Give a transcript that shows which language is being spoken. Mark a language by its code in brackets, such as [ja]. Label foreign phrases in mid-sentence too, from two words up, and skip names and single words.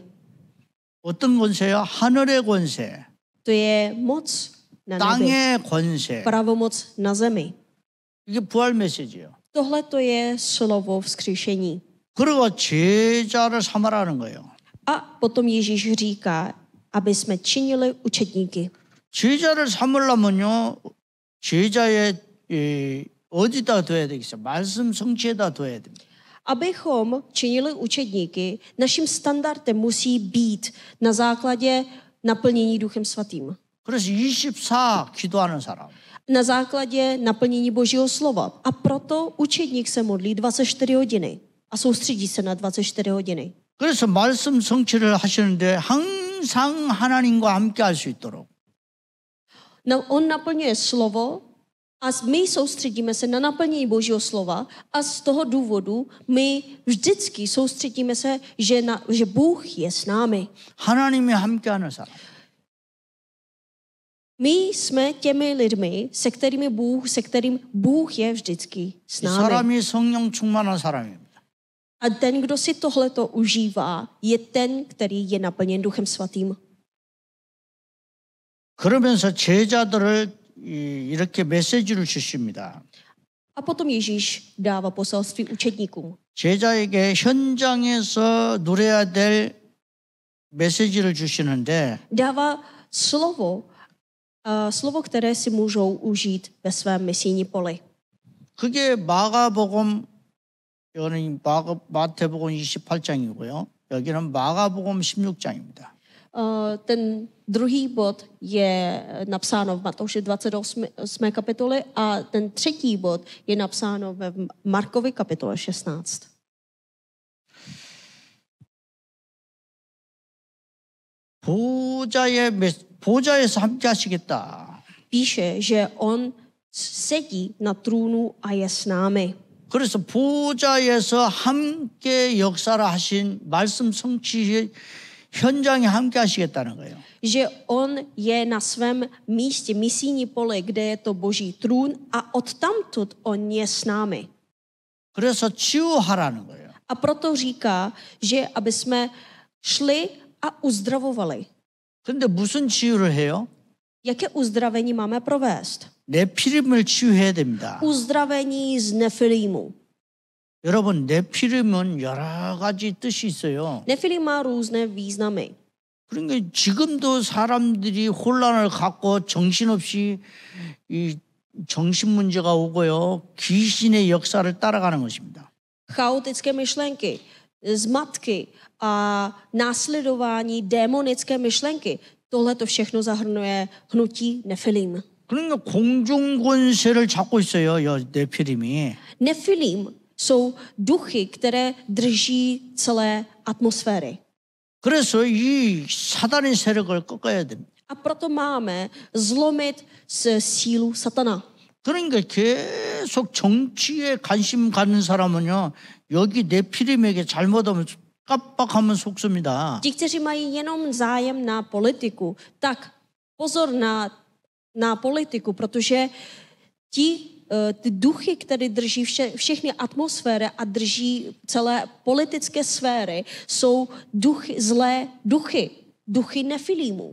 [ko] 어떤 권세요? 하늘의 권세, [cs] To je moc na nebi, [ko] 땅의 권세. [cs] pravomoc na zemi. [ko] 이게 부활 메시지예요. [cs] Tohle to je slovo vzkříšení. [ko] 그리고 제자를 삼으라는 거예요. [cs] A potom Ježíš říká, aby jsme činili učedníky. [ko] 제자를 삼으려면요, 제자의 어디다 둬야 되겠어요? 말씀 성취에다 둬야 됩니다. [cs] Abychom činili učedníky, naším standardem musí být na základě naplnění Duchem Svatým. [ko] 그래서 24 기도하는 사람. [cs] Na základě naplnění Božího slova. A proto učedník se modlí 24 hodiny a soustředí se na 24 hodiny. [ko] 그래서 말씀 성취를 하시는데 항상 하나님과 함께 할 수 있도록. [cs] On naplňuje slovo a my soustředíme se na naplnění Božího slova a z toho důvodu my vždycky soustředíme se, že Bůh je s námi. [ko] 하나님이 함께하는 사람. [cs] My jsme těmi lidmi, se kterým Bůh je vždycky s 이 námi. [ko] 사람이 성령 충만한 사람입니다. [cs] A ten, kdo si tohleto užívá, je ten, který je naplněn Duchem Svatým. [ko] 그러면서 제자들을 이렇게 메시지를 주십니다. [cs] A potom Ježíš dává poselství učedníkům. [ko] 제자에게 현장에서 누려야 될 메시지를 주시는데 [cs] Dává slovo, které si můžou užít ve svém misijní poli. [ko] 그게 마가복음 여기는 마태복음 28장이고요. 여기는 마가복음 16장입니다. [cs] Ten druhý bod je napsáno v Matouši 28. kapitole a ten třetí bod je napsáno ve Markovi kapitole 16. [ko] 보좌에서 함께 하시겠다. [cs] Píše, že on sedí na trůnu a je s námi. [ko] 그래서 보좌에서 함께 역사를 하신 말씀 성취 현장에 함께 하시겠다는 거예요. [cs] Že on je na svém místě, misijní pole, kde je to Boží trůn a odtamtud on je s námi. [ko] 그래서 치유하라는 거예요. [cs] A proto říká, že aby jsme šli a uzdravovali. [ko] 근데 무슨 치유를 해요? [cs] Jaké uzdravení máme provést? [ko] 네피림을 치유해야 됩니다. [cs] Uzdravení z Nefilímu. [ko] 여러분, 네피림은 여러 가지 뜻이 있어요. [cs] Nefilim má různé významy. [ko] 그러니까 지금도 사람들이 혼란을 갖고 정신없이 이 정신 문제가 오고요. 귀신의 역사를 따라가는 것입니다. [cs] Chaotické myšlenky. zmatky a následování démonické myšlenky. Tohle to všechno zahrnuje hnutí Nefilim. [ko] 그러니까 공중 권세를 잡고 있어요. 이 네피림이. [cs] Nefilim jsou duchy, které drží celé atmosféry. [ko] 그래서 이 사단의 세력을 꺾어야 됩니다. [cs] A proto máme zlomit sílu satana. [ko] 그러니까 계속 정치에 관심 갖는 사람은요. 여기 네피림에게 잘못하면 깜빡하면 속습니다. [cs] Ti, kteří mají jenom zájem na politiku, tak pozor na politiku, protože ty duchy, které drží všechny atmosféry a drží celé politické sféry, jsou zlé duchy Nefilímů.